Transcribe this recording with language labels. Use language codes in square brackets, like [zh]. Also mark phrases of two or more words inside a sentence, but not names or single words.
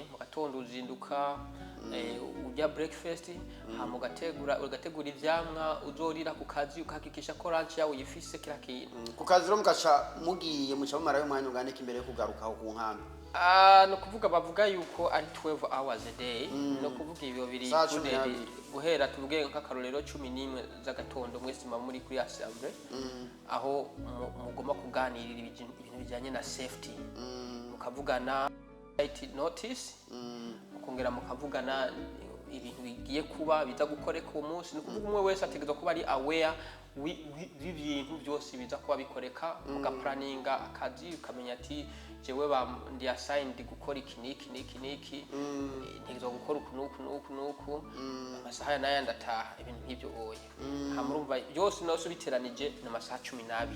[rn] Mu gatondo uzinduka urya breakfast, hama ugategura ivyamwa uzorira ku kazi, ukahakikisha ko lunch yawe uyifise kira kintu. Ku kazi rero mukaca mugiye muca mumarayo umwanya ungana imbere yo kugarukaho ku nkambi. No kuvuga bavuga yuko ari [en] 12 hours a day, [rn] no kuvuga ibyo biri guhera tuvuge nk'akarorero 11 z'agatondo mwese muri kuri assembly, aho mugomba kuganirira ibintu bijyanye na safety, mukavugana notice, mukongera mukavugana ibintu bigiye kuba biza gukoreka uwo munsi. Ni ukuvuga umwe wese ategerezwa kuba ari aware w'ibintu byose biza kuba bikoreka, ugaplaninga akazi ukamenya ati jewe ndi assigned gukora iki niki ntegerezwa gukora uku nuku amasaha ya naya ndataha, ibintu nk'ibyo oya. Hamurumva byose nose biteranije n'amasaha 12.